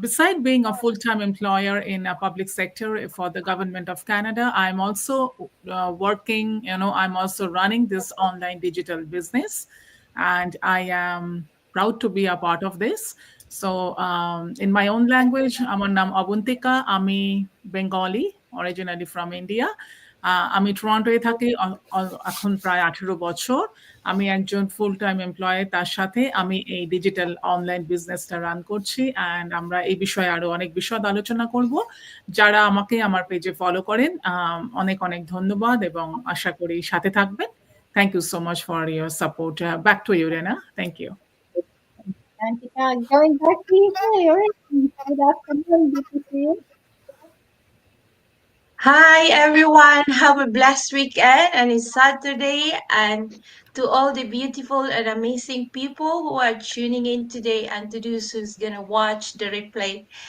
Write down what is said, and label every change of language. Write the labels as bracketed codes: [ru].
[en] Besides being a full-time employer in a public sector for the government of Canada, I'm also working, I'm also running this online digital business. And I am proud to be a part of this. So in my own language, [bn] আমার নাম অবন্তিকা, আমি [en] Bengali, originally from India. [bn] আমি টরন্টোয় থাকি এখন প্রায় 18 বছর। আমি একজন ফুল টাইম এমপ্লয়ি, তার সাথে আমি এই ডিজিটাল অনলাইন বিজনেসটা রান করছি অ্যান্ড আমরা এই বিষয়ে আরো অনেক বিশদ আলোচনা করব। যারা আমাকে আমার পেজে ফলো করেন অনেক অনেক ধন্যবাদ এবং আশা করি সাথে থাকবেন। [en] Thank you so much for your support. Back to you, Rena. Thank you. Bantika, going back to you. Good afternoon. Good to see you. Hi everyone, have a blessed weekend and it's Saturday, and to all the beautiful and amazing people who are tuning in today and to those who's gonna watch the replay.